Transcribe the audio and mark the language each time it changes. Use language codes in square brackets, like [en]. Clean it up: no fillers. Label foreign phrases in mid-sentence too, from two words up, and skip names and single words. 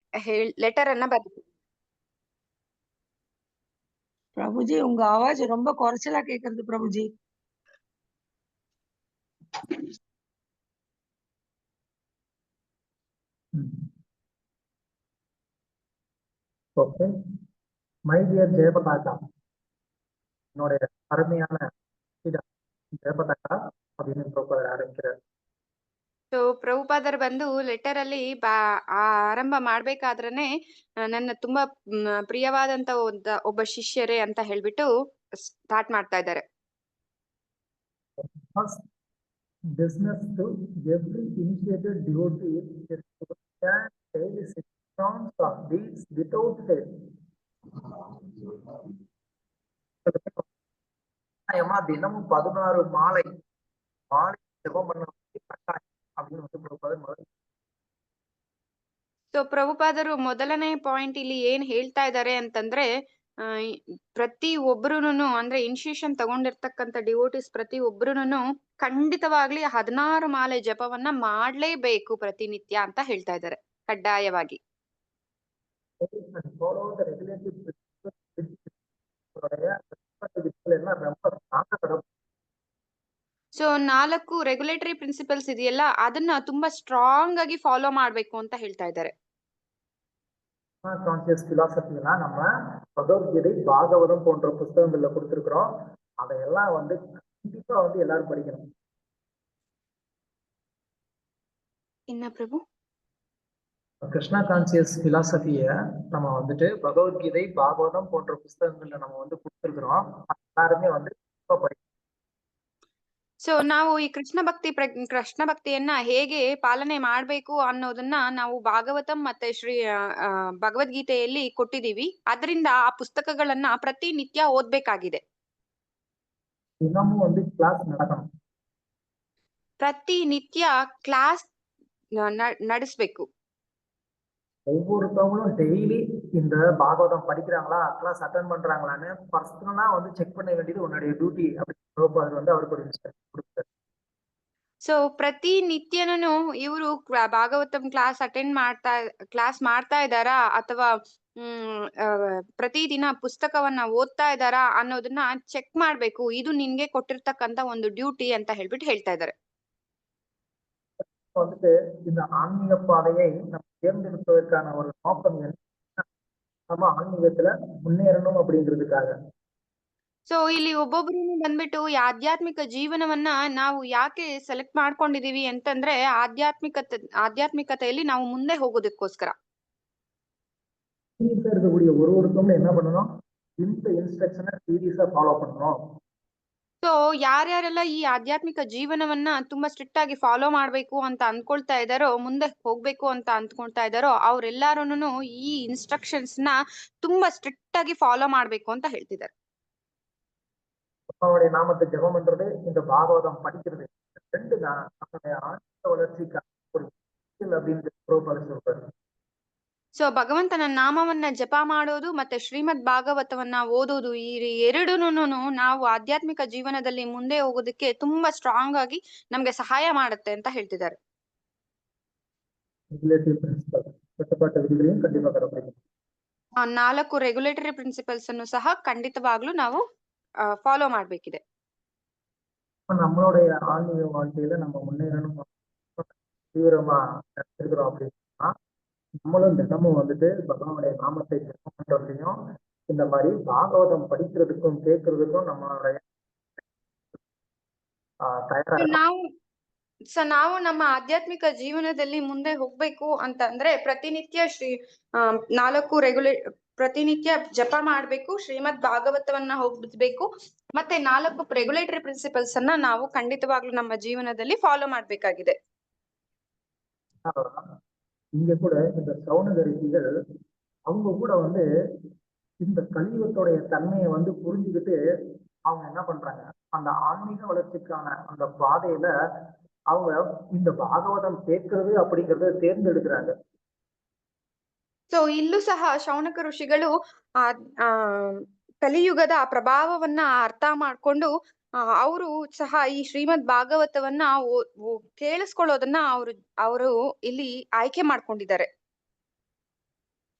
[kn] ಲೆಟರ್ ಅನ್ನ ಬರೆದಿದ್ದಾರೆ. [ta] பிரபுஜி உங்க ஆவாஜ் ரொம்ப குறைச்சலா கேக்குறது प्रभुजी. ஓகே. [en] my dear [ta] ஜெயபதாகா, என்னுடைய அருமையான ஜெயபதாகா அப்படின்னு பிரபுபாதர் ஆரம்பிக்கிறார். [kn] ಸೊ ಪ್ರಭುಪಾದರು ಬಂದು ಲೆಟರ್ ಅಲ್ಲಿ ಆರಂಭ ಮಾಡ್ಬೇಕಾದ್ರೇನೆ ನನ್ನ ತುಂಬಾ ಪ್ರಿಯವಾದಂತ ಒಬ್ಬ ಶಿಷ್ಯರೇ ಅಂತ ಹೇಳ್ಬಿಟ್ಟು ಸ್ಟಾರ್ಟ್ ಮಾಡ್ತಾ ಇದ್ದಾರೆ. [en] Business to every initiated devotee is to stand daily 6 rounds of beads without fail. [ta] தினமும் 16 மாலை ஜெபம் பண்ண அப்படின்னு வந்து பிரபுபாதர் முதல்ல. [kn] ಸೊ ಪ್ರಭುಪಾದರು ಮೊದಲನೇ ಪಾಯಿಂಟ್ ಇಲ್ಲಿ ಏನ್ ಹೇಳ್ತಾ ಇದ್ದಾರೆ ಅಂತಂದ್ರೆ ಪ್ರತಿ ಒಬ್ರುನು ಅಂದ್ರೆ ಇನಿಷಿಯೇಷನ್ ತಗೊಂಡಿರ್ತಕ್ಕಂಥ ಡಿವೋಟಿಸ್ ಪ್ರತಿ ಒಬ್ರುನು ಖಂಡಿತವಾಗ್ಲಿ 16 ಮಾಲೆ ಜಪವನ್ನ ಮಾಡ್ಲೇಬೇಕು ಪ್ರತಿನಿತ್ಯ ಅಂತ ಹೇಳ್ತಾ ಇದ್ದಾರೆ ಕಡ್ಡಾಯವಾಗಿ. ಸೊ 4 [en] regulatory principles [kn] ಇದೆಯಲ್ಲ ಅದನ್ನ ತುಂಬಾ ಸ್ಟ್ರಾಂಗ್ ಆಗಿ ಫಾಲೋ ಮಾಡ್ಬೇಕು ಅಂತ ಹೇಳ್ತಾ ಇದ್ದಾರೆ. [en] conscious philosophy [ta] நம்ம பகவத்கீதை பாகவதம் போன்ற புத்தகங்கள்ல கொடுத்திருக்கிறோம். அதையெல்லாம் வந்து கண்டிப்பா வந்து எல்லாரும் படிக்கணும். என்ன பிரபு? கிருஷ்ணா [en] conscious philosophy [ta] நம்ம வந்துட்டு பகவத்கீதை பாகவதம் போன்ற புத்தகங்கள்ல நம்ம வந்து கொடுத்திருக்கிறோம். எல்லாருமே வந்து படிக்கணும். [kn] ಸೊ ನಾವು ಈ ಕೃಷ್ಣ ಭಕ್ತಿಯನ್ನ ಹೇಗೆ ಪಾಲನೆ ಮಾಡ್ಬೇಕು ಅನ್ನೋದನ್ನ ನಾವು ಭಾಗವತಂ ಮತ್ತೆ ಭಗವದ್ಗೀತೆಯಲ್ಲಿ ಕೊಟ್ಟಿದೀವಿ. ಅದರಿಂದ ಆ ಪುಸ್ತಕಗಳನ್ನ ಪ್ರತಿನಿತ್ಯ ಓದ್ಬೇಕಾಗಿದೆ. [ta] ದಿನமும் வந்து ಕ್ಲಾಸ್ நடக்கணும். [kn] ಪ್ರತಿನಿತ್ಯ ಕ್ಲಾಸ್ ನಡೆಸಬೇಕು. [ta] ஒவ்வொருத்தவங்களும் டெய்லி இந்த பாகவதம் படிக்கிறாங்களா, [en] class attend [ta] பண்றாங்களான்னு பர்சனலா வந்து செக் பண்ண வேண்டியது உன்னுடைய டியூட்டி அப்படின்னு வந்து அவருக்கு ஒரு இன்ஸ்ட்ரக்ஷன் கொடுத்தாரு. [kn] ಸೊ ಪ್ರತಿನಿತ್ಯನೂ ಇವರು ಭಾಗವತಂ ಕ್ಲಾಸ್ ಮಾಡ್ತಾ ಇದ್ದಾರಾ ಅಥವಾ ಪ್ರತಿದಿನ ಪುಸ್ತಕವನ್ನ ಓದ್ತಾ ಇದ್ದಾರಾ ಅನ್ನೋದನ್ನ ಚೆಕ್ ಮಾಡ್ಬೇಕು. ಇದು ನಿನ್ಗೆ ಕೊಟ್ಟಿರ್ತಕ್ಕಂತ ಒಂದು ಡ್ಯೂಟಿ ಅಂತ ಹೇಳ್ಬಿಟ್ಟು ಹೇಳ್ತಾ ಇದ್ದಾರೆ. [ta] வந்துட்டு இந்த ஆன்மீக பாதையை நம்ம தேர்ந்தெடுப்பதற்கான ஒரு நோக்கம் என்ன, நம்ம ஆன்மீகத்துல முன்னேறணும் அப்படிங்கிறதுக்காக. [kn] ಸೊ ಇಲ್ಲಿ ಒಬ್ಬೊಬ್ರು ಬಂದ್ಬಿಟ್ಟು ಈ ಆಧ್ಯಾತ್ಮಿಕ ಜೀವನವನ್ನ ನಾವು ಯಾಕೆ ಸೆಲೆಕ್ಟ್ ಮಾಡ್ಕೊಂಡಿದೀವಿ ಅಂತಂದ್ರೆ ಆಧ್ಯಾತ್ಮಿಕತೆಯಲ್ಲಿ ನಾವು ಮುಂದೆ ಹೋಗೋದಕ್ಕೋಸ್ಕರ. [ta] இருக்கக்கூடிய ஒருத்தவங்க என்ன பண்ணணும், இந்த [en] instruction seriously follow [ta] பண்ணணும். [kn] ಸೊ ಯಾರ್ಯಾರೆಲ್ಲ ಈ ಆಧ್ಯಾತ್ಮಿಕ ಜೀವನವನ್ನ ತುಂಬಾ ಸ್ಟ್ರಿಕ್ಟ್ ಆಗಿ ಫಾಲೋ ಮಾಡ್ಬೇಕು ಅಂತ ಅನ್ಕೊಳ್ತಾ ಇದಾರೋ, ಮುಂದೆ ಹೋಗ್ಬೇಕು ಅಂತ ಅಂದ್ಕೊಳ್ತಾ ಇದಾರೋ ಅವ್ರೆಲ್ಲಾರುನು ಈ ಇನ್ಸ್ಟ್ರಕ್ಷನ್ಸ್ ನ ತುಂಬಾ ಸ್ಟ್ರಿಕ್ಟ್ ಆಗಿ ಫಾಲೋ ಮಾಡ್ಬೇಕು ಅಂತ ಹೇಳ್ತಿದ್ದಾರೆ. [ta] அவருடைய நாமத்தை ஜெபம் பண்றது, இந்த பாகவதம் படிக்கிறது, ரெண்டு தான் நம்மளுடைய ஆன்மீக வளர்ச்சிக்கான ஒரு அப்படின்னு சொல்றாரு. [kn] ಸೊ ಭಗವಂತನ ನಾಮವನ್ನ ಜಪ ಮಾಡೋದು ಮತ್ತೆ ಶ್ರೀಮದ್ ಭಾಗವತವನ್ನ ಓದೋದು ಈ ಎರಡೂನು ನಾವು ಆಧ್ಯಾತ್ಮಿಕ ಜೀವನದಲ್ಲಿ ಮುಂದೆ ಹೋಗೋದಕ್ಕೆ ತುಂಬಾ ಸ್ಟ್ರಾಂಗ್ ಆಗಿ ನಮ್ಗೆ ಸಹಾಯ ಮಾಡುತ್ತೆ ಅಂತ ಹೇಳ್ತಿದ್ದಾರೆ. 4 [en] regulatory principles [kn] ಅನ್ನು ಸಹ ಖಂಡಿತವಾಗ್ಲೂ ನಾವು ಫಾಲೋ ಮಾಡ್ಬೇಕಿದೆ. [ta] நம்மளுடைய ஆன்மீக வாழ்க்கையில நம்ம முன்னேறணும் தீவிரமா இருக்கிறோம் அப்படின்னா நம்மளும் தினமும் வந்துட்டு பகவானுடைய நாமத்தை ஜெபம் பண்றதையும் இந்த மாதிரி பாகவதம் படிக்கிறதுக்கும் கேட்கறதுக்கும் நம்மளுடைய [kn] ನಾವು ನಮ್ಮ ಆಧ್ಯಾತ್ಮಿಕ ಜೀವನದಲ್ಲಿ ಮುಂದೆ ಹೋಗ್ಬೇಕು ಅಂತಂದ್ರೆ ಪ್ರತಿನಿತ್ಯ ಜಪ ಮಾಡ್ಬೇಕು, ಶ್ರೀಮದ್ ಭಾಗವತವನ್ನ ಓದ್ಬೇಕು, ಮತ್ತೆ 4 [en] regulatory principles [kn] ಅನ್ನ ನಾವು ಖಂಡಿತವಾಗ್ಲೂ ನಮ್ಮ ಜೀವನದಲ್ಲಿ ಫಾಲೋ ಮಾಡ್ಬೇಕಾಗಿದೆ. [ta] இங்க கூட இந்த சௌனகரிசிகள் அவங்க கூட வந்து இந்த கலியுகத்தோடைய தன்மையை வந்து புரிஞ்சுக்கிட்டு அவங்க என்ன பண்றாங்க, அந்த ஆன்மீக வளர்ச்சிக்கான அந்த பாதையில அவங்க இந்த பாகவதம் கேட்கறது அப்படிங்கறத தேர்ந்தெடுக்கிறாங்க. [kn] ಸೊ ಇಲ್ಲೂ ಸಹ ಶೌನಕ ಋಷಿಗಳು ಕಲಿಯುಗದ ಪ್ರಭಾವವನ್ನ ಅರ್ಥ ಮಾಡ್ಕೊಂಡು ಅವರು ಸಹ ಈ ಶ್ರೀಮದ್ ಭಾಗವತವನ್ನ ಕೇಳಿಸ್ಕೊಳ್ಳೋದನ್ನ ಅವರು ಇಲ್ಲಿ ಆಯ್ಕೆ ಮಾಡ್ಕೊಂಡಿದ್ದಾರೆ.